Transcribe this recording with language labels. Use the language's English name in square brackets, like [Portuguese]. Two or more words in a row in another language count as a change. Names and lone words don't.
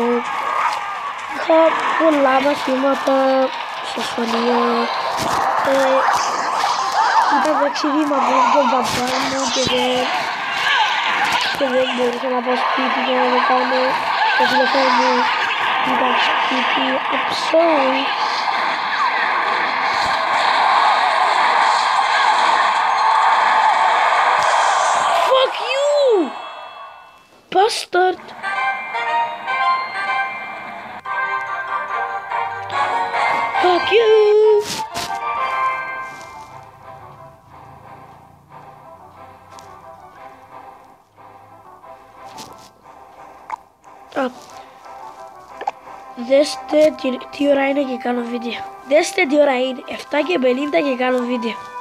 [Greek] Είχα πολλά μαθήματα στο σχολείο. Ήταν ταξίδι μαζί με τον παπά μου και δεν μπορούσα να πάω σπίτι και να το κάνω. Το τηλεφώνο μου ήταν σπίτι. [English] I'm sorry. Bastard! Fuck you! [Greek] Δέστε τι ώρα είναι και κάνω βίντεο. Δέστε τι ώρα είναι. 7:50 και κάνω βίντεο.